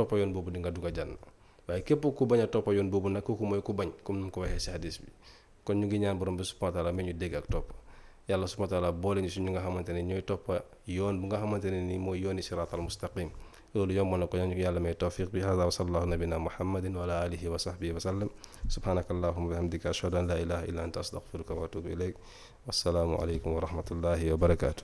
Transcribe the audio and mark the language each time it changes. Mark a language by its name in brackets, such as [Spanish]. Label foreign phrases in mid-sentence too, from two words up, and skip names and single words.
[Wolof] toppa yoon boobu di nga dugg aljanna waaye képp ku bañ a toppa yoon boobu nag kooku mooy ku bañ comme ni mu ko waxee si hadis bi kon ñu ngi ñaan borom bi [Arabic] سبحانه وتعالى [Wolof] mais ñu dégg ak topp yàlla [Arabic] سبحانه وتعالى [Wolof] boole ñu si ñu nga xamante ne ñooy toppa yoon bu nga xamante ne nii mooy yooni [Arabic] الصراط المستقيم [Wolof] loolu yomb na ko ñu yàlla may tawfiq bi [Arabic] هذا وصلى الله نبينا محمد وعلى آله وصحبه وسلم سبحانك اللهم وبحمدك أشهد أن لا إله إلا أنت أستغفرك وأتوب إليك والسلام عليكم ورحمة الله وبركاته